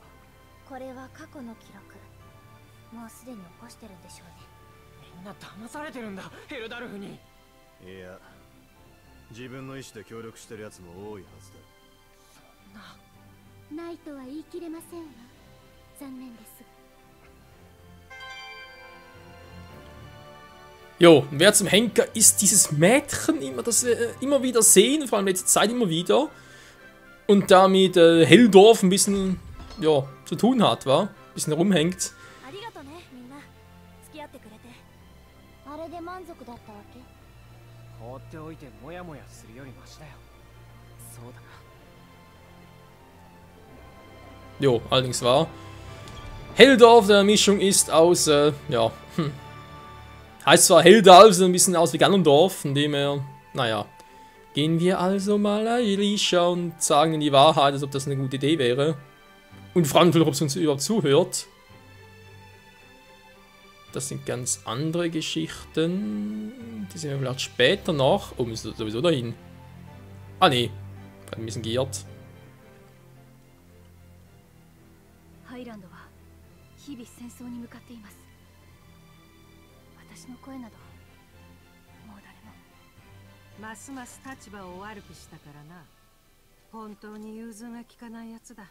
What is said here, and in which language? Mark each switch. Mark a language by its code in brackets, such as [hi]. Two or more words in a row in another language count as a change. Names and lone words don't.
[ja] これは過去の記録。もうすでに起こしてるんでしょうね。みんな騙されてるんだ、ヘルダルフに。いや、自分の意思で協力してるやつも多いはずだ。そんな。ないとは言い切れませんわ。残念です。 [de] Jo, wer zum Henker ist dieses Mädchen immer, das wir immer wieder sehen, vor allem in letzter Zeit immer wieder. Und damit Helldorf ein bisschen, ja, zu tun hat, wa? Ein bisschen rumhängt. [ja] ありがとね、みんな。付き合ってくれて。あれで満足だったわけ？放っておいてモヤモヤするよりマシだよ。そうだな。 [de] Jo, allerdings wahr. Helldorf, der Mischung ist aus, ja, heißt zwar Helldalf, sieht ein bisschen aus wie Ganondorf, von dem her, naja. Gehen wir also mal Elisha und sagen ihnen die Wahrheit, als ob das eine gute Idee wäre. Und fragen natürlich, ob sie uns überhaupt zuhört. Das sind ganz andere Geschichten. Die sehen wir vielleicht später noch. Oh, wir müssen sowieso dahin. Ah, nee. Gerade ein bisschen geirrt. [ja] ハイランドは日々戦争に向かっています。私の声などもう誰も。ますます立場を悪くしたからな。本当に融通が利かないやつだ。